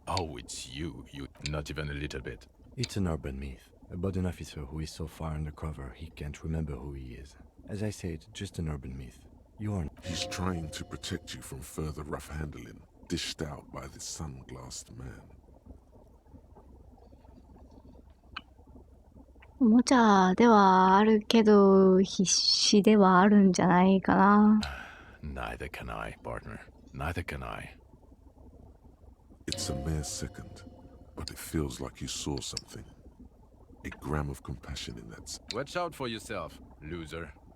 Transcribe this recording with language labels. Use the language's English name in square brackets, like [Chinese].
[English] Oh, it's you. You. Not even a little bit. It's an urban myth about an officer who is so far undercover he can't remember who he is. As I said, just an urban myth. You are. He's trying to protect you from further rough handling, dished out by this sunglassed man. [Japanese] おもちゃではあるけど、必死ではあるんじゃないかな。 [English] Neither can I, partner. Neither can I. It's a mere second, but it feels like you saw something. A gram of compassion in that. Watch out for yourself, loser.